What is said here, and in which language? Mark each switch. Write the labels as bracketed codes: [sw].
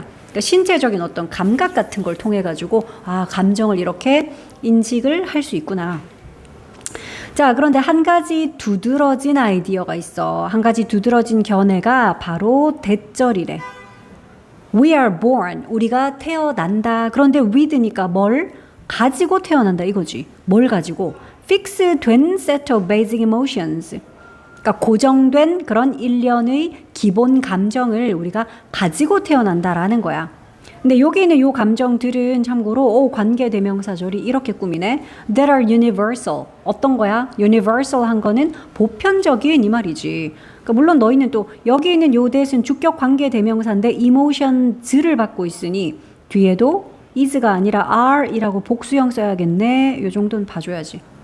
[ko] 그러니까 신체적인 어떤 감각 같은 걸 통해 가지고 감정을 이렇게 인식을 할 수 있구나. 자, 그런데 한 가지 두드러진 아이디어가 있어. 한 가지 두드러진 견해가 바로 대절이래. [en] We are born. [ko] 우리가 태어난다. 그런데 with니까 뭘 가지고 태어난다 이거지. 뭘 가지고? [en] fixed-된 set of basic emotions. [ko] 그러니까 고정된 그런 일련의 기본 감정을 우리가 가지고 태어난다라는 거야. 근데 여기 있는 요 감정들은 참고로 관계대명사절이 이렇게 꾸미네. [en] That are universal. [ko] 어떤 거야? universal 한 거는 보편적인 이 말이지. 그러니까 물론 너희는 또 여기 있는 요 대신 주격 관계대명사인데 emotions를 받고 있으니 뒤에도 is가 아니라 are이라고 복수형 써야겠네. 요 정도는 봐줘야지.